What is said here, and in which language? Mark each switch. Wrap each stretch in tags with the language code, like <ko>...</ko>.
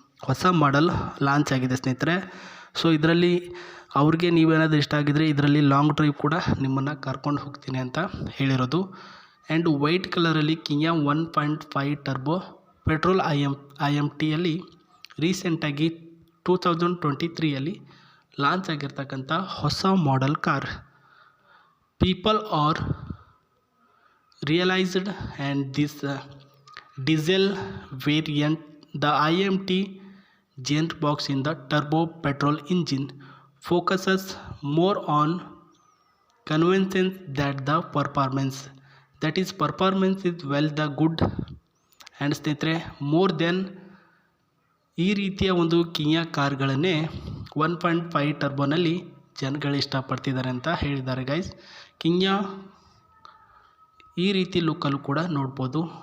<kn>ಹೊಸ model launch ಆಗಿದೆ ಸ್ನೇಹಿತರೆ. ಸೊ ಇದರಲ್ಲಿ ಅವ್ರಿಗೆ ನೀವೇನಾದರೂ ಇಷ್ಟ ಆಗಿದರೆ ಇದರಲ್ಲಿ ಲಾಂಗ್ ಡ್ರೈವ್ ಕೂಡ ನಿಮ್ಮನ್ನು ಕರ್ಕೊಂಡು ಹೋಗ್ತೀನಿ ಅಂತ ಹೇಳಿರೋದು. ಆ್ಯಂಡ್ ವೈಟ್ ಕಲರಲ್ಲಿ ಕಿಯಾ 1.5 ಟರ್ಬೋ ಪೆಟ್ರೋಲ್ IMTಯಲ್ಲಿ ರೀಸೆಂಟಾಗಿ 2023ಯಲ್ಲಿ ಲಾಂಚ್ ಆಗಿರ್ತಕ್ಕಂಥ ಹೊಸ model car.</kn> <en>People are realized and this diesel variant, the IMT gearbox in the turbo petrol engine focuses more on convenience than the performance. That is, performance is well the good and</en> <kn>ಸ್ನೇಹಿತರೆ more than ಈ ರೀತಿಯ ಒಂದು ಕಿಯಾ ಕಾರ್ಗಳನ್ನೇ 1.5 ಟರ್ಬೋನಲ್ಲಿ ಜನಗಳು ಇಷ್ಟಪಡ್ತಿದ್ದಾರೆ ಅಂತ ಹೇಳಿದ್ದಾರೆ guys. ಕಿಯಾ ಈ ರೀತಿ ಲುಕ್ಕಲ್ಲೂ ಕೂಡ ನೋಡ್ಬೋದು.</kn>